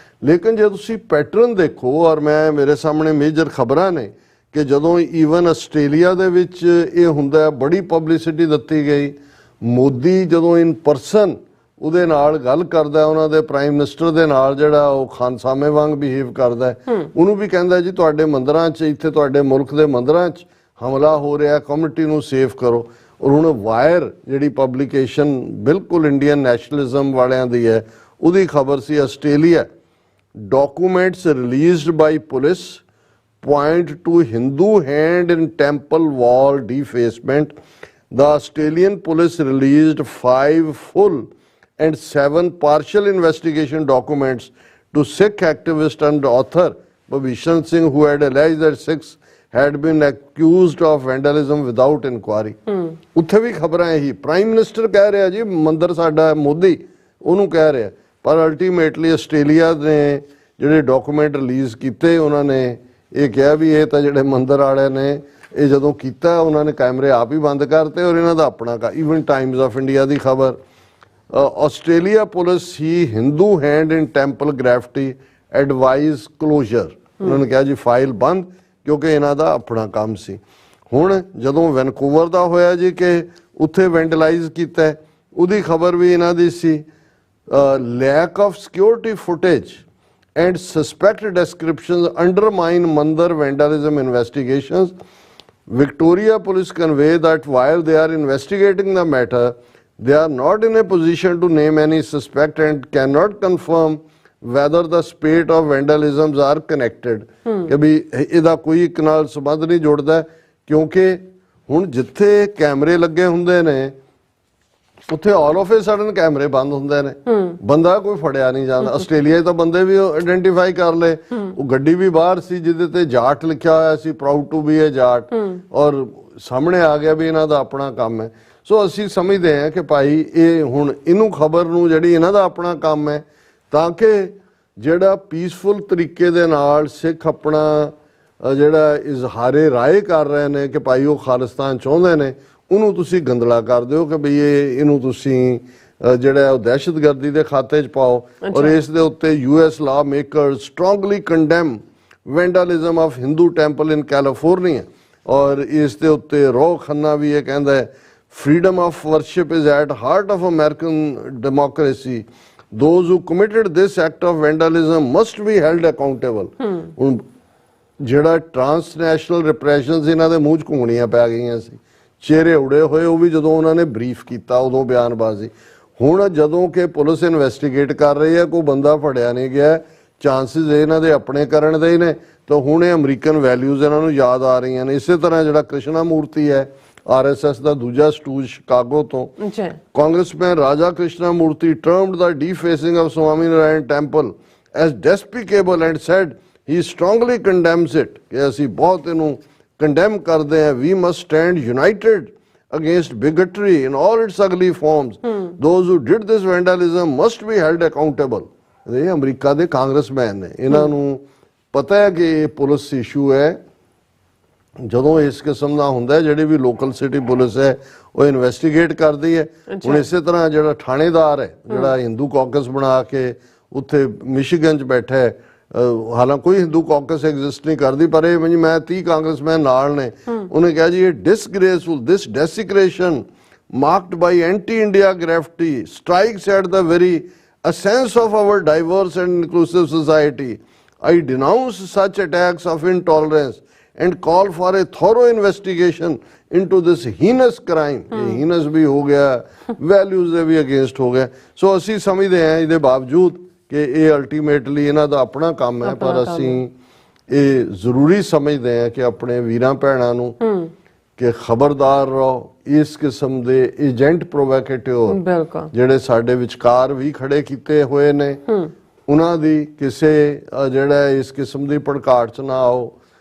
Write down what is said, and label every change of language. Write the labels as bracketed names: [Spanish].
[Punjabi] ਲੇਕਿਨ ਜੇ ਤੁਸੀਂ ਪੈਟਰਨ ਦੇਖੋ ਔਰ ਮੇਰੇ ਸਾਹਮਣੇ ਮੇਜਰ ਖਬਰਾਂ ਨੇ ਕਿ ਜਦੋਂ ਈਵਨ ਆਸਟ੍ਰੇਲੀਆ ਦੇ ਵਿੱਚ ਇਹ ਹੁੰਦਾ ਬੜੀ ਪਬਲਿਸਿਟੀ ਦਿੱਤੀ ਗਈ, ਮੋਦੀ ਜਦੋਂ ਇਨ ਪਰਸਨ ਉਹਦੇ ਨਾਲ ਗੱਲ ਕਰਦਾ, ਉਹਨਾਂ ਦੇ ਪ੍ਰਾਈਮ ਮਿਨਿਸਟਰ ਦੇ ਨਾਲ ਜਿਹੜਾ ਉਹ ਖਾਨਸਾਮੇ ਵਾਂਗ ਬਿਹੇਵ ਕਰਦਾ, ਉਹਨੂੰ ਵੀ ਕਹਿੰਦਾ ਜੀ ਤੁਹਾਡੇ ਮੰਦਰਾਂ 'ਚ, ਇੱਥੇ ਤੁਹਾਡੇ ਮੁਲਕ ਦੇ ਮੰਦਰਾਂ 'ਚ ਹਮਲਾ ਹੋ ਰਿਹਾ, ਕਮਿਊਨਿਟੀ ਨੂੰ ਸੇਫ ਕਰੋ। ਔਰ ਹੁਣ ਵਾਇਰ ਜਿਹੜੀ ਪਬਲਿਕੇਸ਼ਨ ਬਿਲਕੁਲ ਇੰਡੀਅਨ ਨੈਸ਼ਨਲਿਜ਼ਮ ਵਾਲਿਆਂ ਦੀ ਹੈ, ਉਹਦੀ ਖਬਰ ਸੀ [English] Australia documents released by police point to Hindu hand in temple wall defacement. The Australian police released 5 full and 7 partial investigation documents to Sikh activist and author Bhabishan Singh, who had alleged that Sikhs had been accused of vandalism without inquiry. [Punjabi] ਉੱਥੇ ਵੀ ਖਬਰਾਂ ਇਹੀ, prime minister ਕਹਿ ਰਿਹਾ ਜੀ ਮੰਦਰ ਸਾਡਾ, ਮੋਦੀ ਉਹਨੂੰ ਕਹਿ ਰਿਹਾ, ਪਰ ਅਲਟੀਮੇਟਲੀ ਆਸਟ੍ਰੇਲੀਆ ਨੇ ਜਿਹੜੇ ਡਾਕੂਮੈਂਟ ਰਿਲੀਜ਼ ਕੀਤੇ ਉਹਨਾਂ ਨੇ ਇਹ ਕਿਹਾ ਵੀ ਇਹ ਤਾਂ ਜਿਹੜੇ ਮੰਦਰ ਵਾਲਿਆਂ ਨੇ ਇਹ ਜਦੋਂ ਕੀਤਾ ਉਹਨਾਂ ਨੇ ਕੈਮਰੇ ਆਪ ਹੀ ਬੰਦ ਕਰਤੇ ਔਰ ਇਹਨਾਂ ਦਾ ਆਪਣਾ ਈਵਨ ਟਾਈਮਜ਼ ਆਫ ਇੰਡੀਆ ਦੀ ਖਬਰ, [English] Australia police ਹੀ Hindu hand in temple graffiti advise closure. [Punjabi] ਉਹਨਾਂ ਨੇ ਕਿਹਾ ਜੀ ਫਾਈਲ ਬੰਦ, ਕਿਉਂਕਿ ਇਹਨਾਂ ਦਾ ਆਪਣਾ ਕੰਮ ਸੀ। ਹੁਣ ਜਦੋਂ ਵੈਨਕੂਵਰ ਦਾ ਹੋਇਆ ਜੀ ਕਿ ਉੱਥੇ ਵੈਂਡਲਾਈਜ਼ ਕੀਤਾ, ਉਹਦੀ ਖਬਰ ਵੀ ਇਹਨਾਂ ਦੀ ਸੀ। [English] lack of security footage and suspect descriptions undermine Mandir vandalism investigations. Victoria Police convey that while they are investigating the matter, they are not in a position to name any suspect and cannot confirm whether the spate of vandalisms are connected. [Punjabi] ਕਿ ਵੀ ਇਹਦਾ ਕੋਈ ਇੱਕ ਨਾਲ ਸੰਬੰਧ ਨਹੀਂ ਜੁੜਦਾ, ਕਿਉਂਕਿ ਹੁਣ ਜਿੱਥੇ ਕੈਮਰੇ ਲੱਗੇ ਹੁੰਦੇ ਨੇ ਉੱਥੇ [English] all of a sudden [Punjabi] ਕੈਮਰੇ ਬੰਦ ਹੁੰਦੇ ਨੇ, ਬੰਦਾ ਕੋਈ ਫੜਿਆ ਨਹੀਂ ਜਾਂਦਾ। ਆਸਟ੍ਰੇਲੀਆ 'ਚ ਤਾਂ ਬੰਦੇ ਵੀ ਆਇਡੈਂਟੀਫਾਈ ਕਰ ਲਏ, ਉਹ ਗੱਡੀ ਵੀ ਬਾਹਰ ਸੀ ਜਿਹਦੇ ਤੇ ਜਾਟ ਲਿਖਿਆ ਹੋਇਆ ਸੀ, [English] proud to be a Jat, [Punjabi] ਔਰ ਸਾਹਮਣੇ ਆ ਗਿਆ ਵੀ ਇਹਨਾਂ ਦਾ ਆਪਣਾ ਕੰਮ ਹੈ। ਸੋ ਅਸੀਂ ਸਮਝਦੇ ਹਾਂ ਕਿ ਭਾਈ ਇਹ ਹੁਣ ਇਹਨੂੰ ਖਬਰ ਨੂੰ ਜਿਹੜੀ ਇਹਨਾਂ ਦਾ ਆਪਣਾ ਕੰਮ ਹੈ, ਤਾਂ ਕਿ ਜਿਹੜਾ ਪੀਸਫੁਲ ਤਰੀਕੇ ਦੇ ਨਾਲ ਸਿੱਖ ਆਪਣਾ ਜਿਹੜਾ ਇਜ਼ਹਾਰੇ ਰਾਏ ਕਰ ਰਹੇ ਨੇ ਕਿ ਭਾਈ ਉਹ ਖਾਲਿਸਤਾਨ ਚਾਹੁੰਦੇ ਨੇ, ਉਹਨੂੰ ਤੁਸੀਂ ਗੰਦਲਾ ਕਰ ਦਿਓ ਕਿ ਬਈ ਇਹਨੂੰ ਤੁਸੀਂ ਜਿਹੜਾ ਉਹ ਦਹਿਸ਼ਤਗਰਦੀ ਦੇ ਖਾਤੇ 'ਚ ਪਾਓ। ਔਰ ਇਸ ਦੇ ਉੱਤੇ [English] US law makers strongly condemn vandalism of Hindu temple in California। [Punjabi] ਔਰ ਇਸ ਦੇ ਉੱਤੇ ਰੋ ਖੰਨਾ ਵੀ ਇਹ ਕਹਿੰਦਾ ਹੈ [English] freedom of worship is at heart of American democracy. Those who committed this act of vandalism must be held accountable। [Punjabi] ਹੁਣ ਜਿਹੜਾ ਟਰਾਂਸਨੈਸ਼ਨਲ ਰਿਪਰੈਸ਼ਨਸ ਇਹਨਾਂ ਦੇ ਮੂੰਹ 'ਚ ਘੁੰਗਣੀਆਂ ਪੈ ਗਈਆਂ ਸੀ, ਚਿਹਰੇ ਉੜੇ ਹੋਏ, ਉਹ ਵੀ ਜਦੋਂ ਉਹਨਾਂ ਨੇ ਬਰੀਫ ਕੀਤਾ ਉਦੋਂ ਬਿਆਨਬਾਜ਼ੀ। ਹੁਣ ਜਦੋਂ ਕਿ ਪੁਲਿਸ ਇਨਵੈਸਟੀਗੇਟ ਕਰ ਰਹੀ ਹੈ, ਕੋਈ ਬੰਦਾ ਫੜਿਆ ਨਹੀਂ ਗਿਆ, ਚਾਂਸਿਸ ਇਹਨਾਂ ਦੇ ਆਪਣੇ ਕਰਨ ਦੇ ਹੀ ਨੇ, ਤਾਂ ਹੁਣ ਇਹ ਅਮਰੀਕਨ ਵੈਲਿਊਜ਼ ਇਹਨਾਂ ਨੂੰ ਯਾਦ ਆ ਰਹੀਆਂ ਨੇ। ਇਸੇ ਤਰ੍ਹਾਂ ਜਿਹੜਾ ਕ੍ਰਿਸ਼ਨਾ ਮੂਰਤੀ ਹੈ, RSS ਦਾ ਦੂਜਾ ਸਟੂਜ ਸ਼ਿਕਾਗੋ ਤੋਂ, ਕਾਂਗਰਸਮੈਨ ਰਾਜਾ ਕ੍ਰਿਸ਼ਨਾ ਮੂਰਤੀ [English] termed the defacing of Swami Narayan temple as despicable and said he strongly condemns it, [Punjabi] ਕਿ ਅਸੀਂ ਬਹੁਤ ਇਹਨੂੰ condemn ਕਰਦੇ हैं। [English] We must stand united against bigotry in all its ugly forms. Those who did this vandalism must be held accountable। [Punjabi] ਇਹ America ਦੇ congressman ਨੇ, ਇਹਨਾਂ ਨੂੰ ਪਤਾ ਹੈ ਕਿ ਇਹ ਪੁਲਿਸ ਇਸ਼ੂ ਹੈ। ਜਦੋਂ ਇਸ ਕਿਸਮ ਦਾ ਹੁੰਦਾ, ਜਿਹੜੀ ਵੀ ਲੋਕਲ ਸਿਟੀ ਪੁਲਿਸ ਹੈ ਉਹ ਇਨਵੈਸਟੀਗੇਟ ਕਰਦੀ ਹੈ। ਹੁਣ ਇਸੇ ਤਰ੍ਹਾਂ ਜਿਹੜਾ ਥਾਣੇਦਾਰ ਹੈ, ਜਿਹੜਾ ਹਿੰਦੂ ਕਾਕਸ ਬਣਾ ਕੇ ਉੱਥੇ ਮਿਸ਼ੀਗਨ 'ਚ ਬੈਠਾ ਹੈ, ਹਾਲਾਂਕਿ ਕੋਈ ਹਿੰਦੂ ਕਾਕਸ ਐਗਜ਼ਿਸਟ ਨਹੀਂ ਕਰਦੀ, ਪਰ ਇਹ ਮੈਂ 30 ਕਾਂਗਰਸਮੈਨ ਨਾਲ ਨੇ, ਉਹਨੇ ਕਿਹਾ ਜੀ ਇਹ ਡਿਸਗ੍ਰੇਸਫੁਲ, [English] This desecration marked by anti India graffiti strikes at the very essence of our diverse and inclusive society. I denounce such attacks of intolerance and call for a thorough investigation into this heinous crime। [Punjabi] heinous [Hindi] भी हो गया, [Punjabi] values ਦੇ ਵੀ against ਹੋ ਗਿਆ। ਸੋ ਅਸੀਂ ਸਮਝਦੇ ਹਾਂ ਇਹਦੇ ਬਾਵਜੂਦ ਕਿ ਇਹ ਅਲਟੀਮੇਟਲੀ ਇਹਨਾਂ ਦਾ ਆਪਣਾ ਕੰਮ ਹੈ, ਪਰ ਅਸੀਂ ਇਹ ਜ਼ਰੂਰੀ ਸਮਝਦੇ ਹਾਂ ਕਿ ਆਪਣੇ ਵੀਰਾਂ ਭੈਣਾਂ ਨੂੰ ਕਿ ਖਬਰਦਾਰ ਰਹੋ, ਇਸ ਕਿਸਮ ਦੇ ਏਜੰਟ ਪ੍ਰੋਵੋਕੇਟਿਵ ਜਿਹੜੇ ਸਾਡੇ ਵਿਚਕਾਰ ਵੀ ਖੜੇ ਕੀਤੇ ਹੋਏ ਨੇ, ਉਹਨਾਂ ਦੀ ਕਿਸੇ ਜਿਹੜਾ ਇਸ ਕਿਸਮ ਦੀ ਭੜਕਾਟ 'ਚ ਨਾ ਆਓ।